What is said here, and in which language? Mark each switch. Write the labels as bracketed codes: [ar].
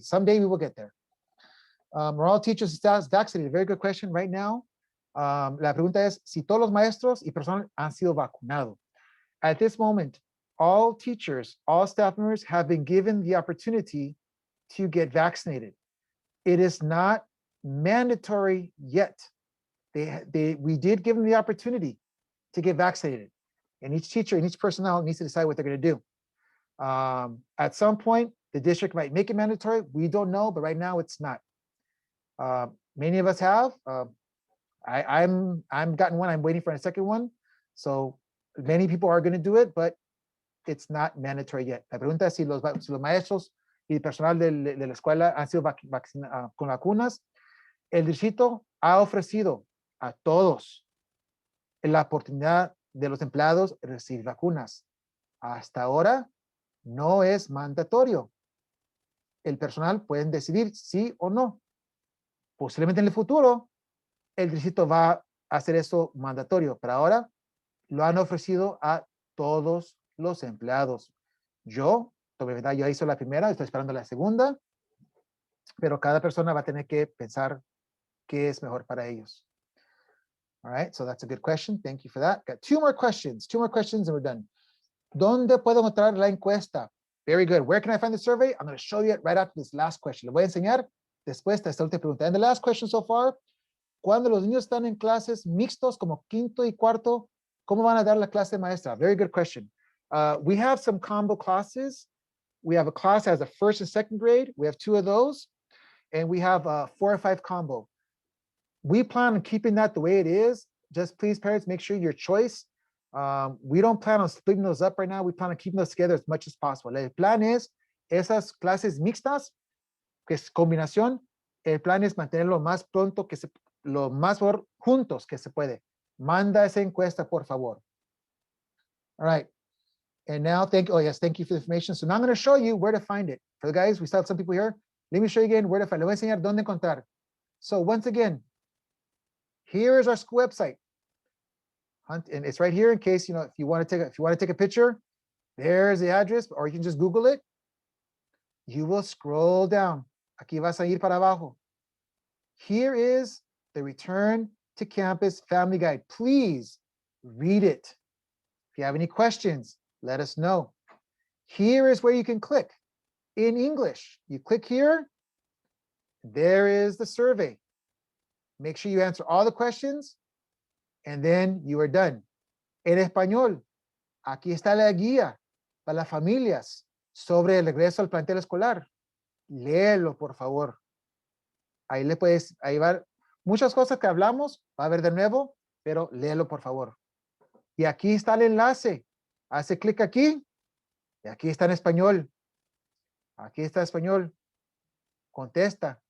[en] Someday we will get there. Are all teachers vaccinated? Very good question right now. [es] La pregunta es si todos los maestros y personal han sido vacunados. [en] At this moment, all teachers, all staff members have been given the opportunity to get vaccinated. It is not mandatory yet. We did give them the opportunity to get vaccinated. And each teacher and each personnel needs to decide what they're going to do. At some point, the district might make it mandatory. We don't know, but right now it's not. Many of us have. I'm gotten one. I'm waiting for a second one. So many people are going to do it, but it's not mandatory yet. [es] La pregunta es si los maestros y el personal de la escuela han sido con vacunas. El distrito ha ofrecido a todos la oportunidad de los empleados recibir vacunas. Hasta ahora no es mandatorio. El personal pueden decidir sí o no. Posiblemente en el futuro el distrito va a hacer eso mandatorio, pero ahora lo han ofrecido a todos los empleados. Yo hice la primera, estoy esperando la segunda, pero cada persona va a tener que pensar qué es mejor para ellos. [en] All right, so that's a good question. Thank you for that. Got two more questions and we're done. [es] ¿Dónde puedo encontrar la encuesta? [en] Very good. Where can I find the survey? I'm going to show you it right after this last question. [es] Le voy a enseñar después de esta última pregunta. [en] And the last question so far, [es] cuando los niños están en clases mixtos como quinto y cuarto, ¿cómo van a dar la clase maestra? [en] Very good question. We have some combo classes. We have a class that has a first and second grade. We have 2 of those. And we have a 4 or 5 combo. We plan on keeping that the way it is. Just please, parents, make sure your choice We don't plan on splitting those up right now. We plan on keeping those together as much as possible. [es] El plan es esas clases mixtas, que es combinación, el plan es mantenerlo más pronto que se, lo más juntos que se puede. Manda esa encuesta, por favor. [en] All right. And now, thank you for the information. So now I'm going to show you where to find it. For the guys, we still have some people here. Let me show you again where to find it. [es] Le voy a enseñar dónde encontrar. [en] So once again, here is our school website. And it's right here in case, if you want to take a picture, there's the address, or you can just Google it. You will scroll down. [es] Aquí vas a ir para abajo. [en] Here is the Return to Campus Family Guide. Please read it. If you have any questions, let us know. Here is where you can click in English. You click here. There is the survey. Make sure you answer all the questions, and then you are done. [es] En español, aquí está la guía para las familias sobre el regreso al plantel escolar. Léelo, por favor. Ahí va muchas cosas que hablamos, va a ver de nuevo, pero léelo, por favor. Y aquí está el enlace. Hace clic aquí, y aquí está en español. Aquí está en español. Contesta.